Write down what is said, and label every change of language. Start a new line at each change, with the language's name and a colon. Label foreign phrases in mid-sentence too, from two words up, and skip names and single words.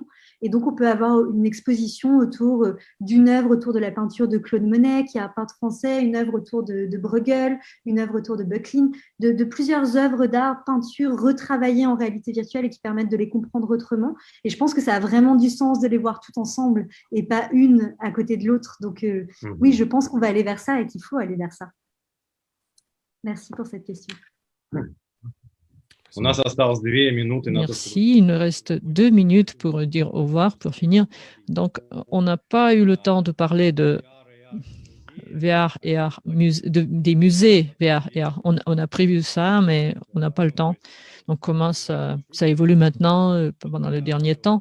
French: Et donc, on peut avoir une exposition autour d'une œuvre autour de la peinture de Claude Monet, qui est un peintre français, une œuvre autour de Bruegel, une œuvre autour de Böcklin, de plusieurs œuvres d'art, peinture retravaillées en réalité virtuelle et qui permettent de les comprendre autrement. Et je pense que ça a vraiment du sens de les voir toutes ensemble et pas une à côté de l'autre. Donc, oui, je pense qu'on va aller vers ça et qu'il faut aller vers ça. Merci pour cette question.
Russian: У нас осталось 2 минуты на то, чтобы...
French: Merci. Il nous reste 2 minutes pour dire au revoir, pour finir. Donc, on n'a pas eu le temps de parler de VR et AR, des musées VR et AR. On a prévu ça, mais on n'a pas le temps. Donc, comment ça évolue maintenant, pendant le dernier temps.